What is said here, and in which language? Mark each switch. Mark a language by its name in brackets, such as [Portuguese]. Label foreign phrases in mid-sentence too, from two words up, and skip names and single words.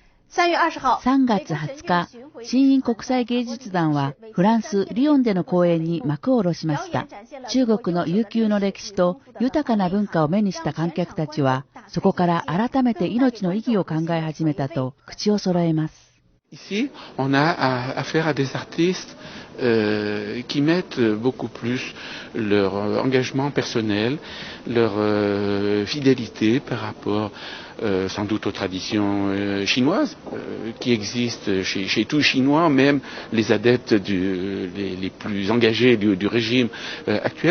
[Japanese] 3 月20日、新陰国際芸術団はフランス・リヨンでの公演に幕を下ろしました。中国の悠久の歴史と豊かな文化を目にした観客たちは、そこから改めて命の意義を考え始めたと口を揃えます。 [French] Ici, on a affaire à des artistes qui mettent beaucoup plus leur engagement personnel, leur fidélité par rapport sans doute aux traditions chinoises qui existent chez tous les Chinois, même les adeptes les plus engagés du régime actuel.